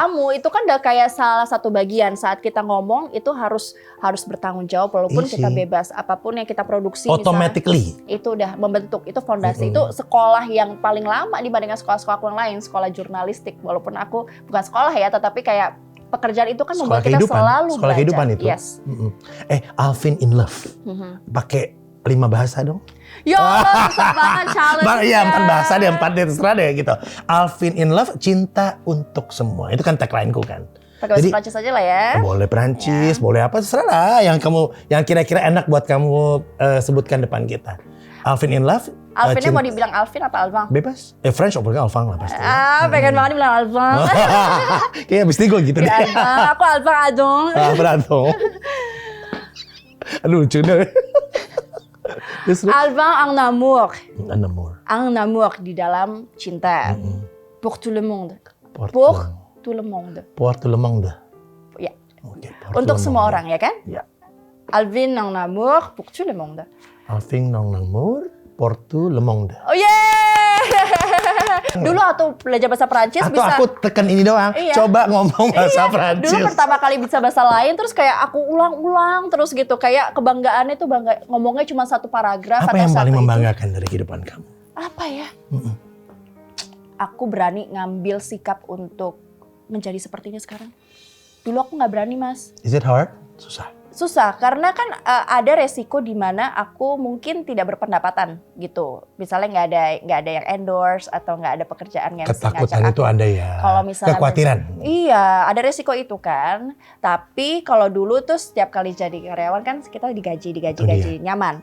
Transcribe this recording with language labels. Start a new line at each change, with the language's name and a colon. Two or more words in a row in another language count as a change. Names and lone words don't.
Indonesian: Kamu itu kan udah kayak salah satu bagian saat kita ngomong itu harus bertanggung jawab walaupun kita bebas, apapun yang kita produksi.
English: Automatically.
Indonesian: Misalnya, itu udah membentuk, itu fondasi. Itu sekolah yang paling lama dibandingkan sekolah-sekolah yang lain, sekolah jurnalistik. Walaupun aku bukan sekolah ya, tetapi kayak pekerjaan itu kan membuat kita selalu sekolah belajar. Kehidupan itu.
English: Yes.
Indonesian: Alvin in Love. Pakai 5 bahasa dong. Yo, susah banget challenge. Iya, 4 bahasa deh, 4 deh, terserah deh gitu. Alvin in Love, cinta untuk semua. Itu kan tagline-ku kan. Pakai bahasa Prancis aja lah ya. Boleh Prancis, boleh apa, terserah lah. Yang kira-kira enak buat kamu sebutkan depan kita. Alvin in Love. Alvinnya mau dibilang Alvin apa Alvang? Bebas. French opernya Alvang lah pasti. Pengen banget dibilang Alvang. Kayaknya abis ini gue gitu deh. Aku Alvang Adong. Berantung. Aduh, lucu deh.
French: Alvang ang namour. Ang
Indonesian: namour di dalam cinta.
French: Pour tout le monde. Pour tout le monde. Pour tout le monde.
Indonesian: Ya. Untuk semua orang ya kan? Ya.
French: Alvin ang namour pour tout le monde. Alvin ang namour pour tout le monde.
English: Oh yeah!
Indonesian: Dulu atau belajar bahasa Prancis atau bisa. Aku tekan ini doang. Iya. Coba ngomong bahasa Prancis. Dulu pertama kali bisa bahasa lain terus kayak aku ulang-ulang terus gitu. Kayak kebanggaannya tuh ngomongnya cuma satu paragraf. Apa yang paling membanggakan dari kehidupan kamu? Apa ya? Aku berani ngambil sikap untuk menjadi sepertinya sekarang. Dulu aku nggak berani, Mas.
English: Is it hard?
Indonesian: Susah, karena kan ada resiko di mana aku mungkin tidak berpendapatan gitu. Misalnya nggak ada yang endorse atau nggak ada pekerjaan yang ketakutan itu ada ya. Kalau misalnya kekhawatiran. Iya, ada resiko itu kan. Tapi kalau dulu tuh setiap kali jadi karyawan kan kita digaji nyaman.